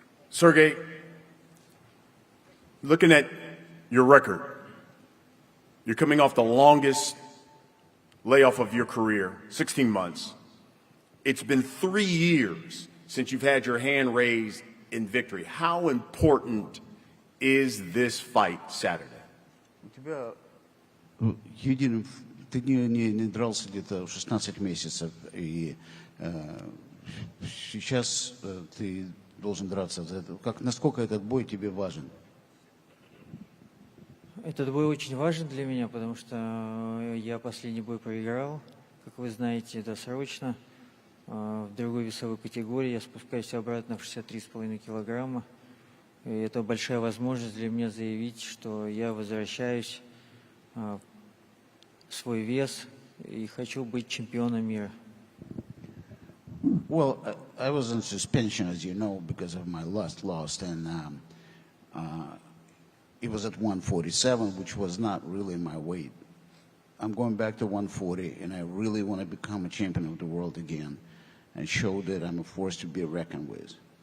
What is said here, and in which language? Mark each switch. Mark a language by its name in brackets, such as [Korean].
[English] Sergey, looking at your record, you're coming off the longest layoff of your career, 16 months. It's been 3 years since you've had your hand raised in victory. How important is this fight Saturday? [Russian] Ты не дрался где-то 16 месяцев, и сейчас ты должен драться. Насколько этот бой тебе важен? Этот бой очень важен для меня, потому что я последний бой проиграл, как вы знаете, досрочно. В другой весовой категории я спускаюсь обратно в 63,5 килограмма. И это большая возможность для меня заявить, что я возвращаюсь в свой вес и хочу быть чемпионом мира. [English] Well, I was in suspension, as you know, because of my last loss, and it was at 147, which was not really my weight. I'm going back to 140, and I really want to become a champion of the world again and show that I'm a force to be reckoned with.